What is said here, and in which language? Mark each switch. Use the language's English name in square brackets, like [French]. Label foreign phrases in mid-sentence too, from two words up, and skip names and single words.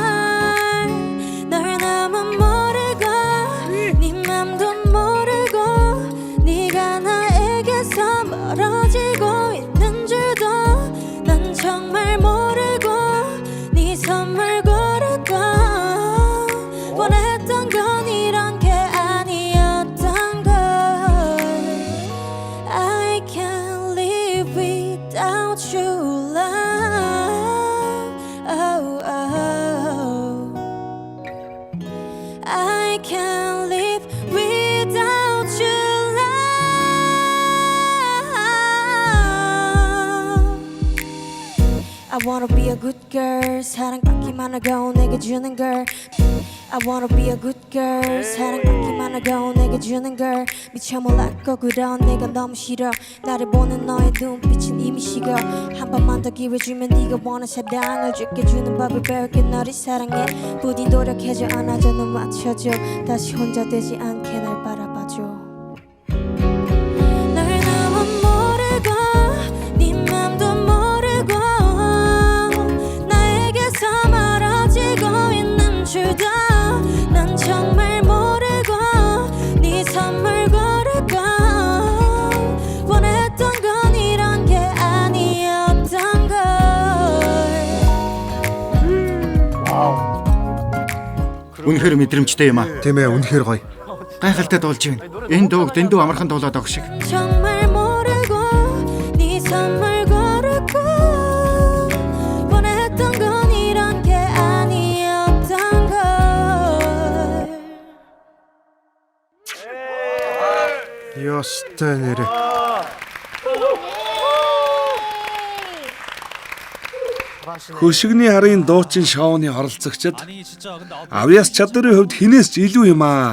[Korean] 널 너무 모르고 네 맘도 모르고 네가 나에게서 멀어지고 있는 줄도 난 정말 모르고 네 선물 고르고 원했던 건 이런 게 아니었던 걸 [English] I can't live without you love oh, oh. I can't live without you love I wanna be a good girl [Korean] 사랑받기만 하고 내게 주는 걸 [English] I wanna be a good girl [Korean] 사랑받기만 하고 내게 주는 걸 미쳐 몰랐고 그런 내가 너무 싫어 나를 보는 너의 눈빛은 이미 식어 한 번만 더 기회 주면 네가 원하는 사랑을 줄게 주는 법을 배울게 너를 사랑해 부디 노력해줘 안아줘 눈 맞춰줘 다시 혼자 되지 않게 날 바라봐줘 널 너무 모르고 네 맘도 모르고 나에게서 멀어지고 있는 줄도 난 정말 모르고 네 선물 고르고 원했던 건 이런 게 아니었던 걸 [Mongolian] Үнэхээр мэдрэмжтэй юм аа. Тийм ээ, үнэхээр гоё. Гайхалтай дуулж байна. Энэ дууг дэндүү амархан дуулаад авах шиг. [Korean] 정말 모르고 네 선물 고르고 원했던 건 이런 게 아니었던 걸 [Mongolian] Ёстой нэрэ. Хөшигний харын дуучин шоуны оролцогчид авьяас чадрын хувьд хинээс ч илүү юм аа.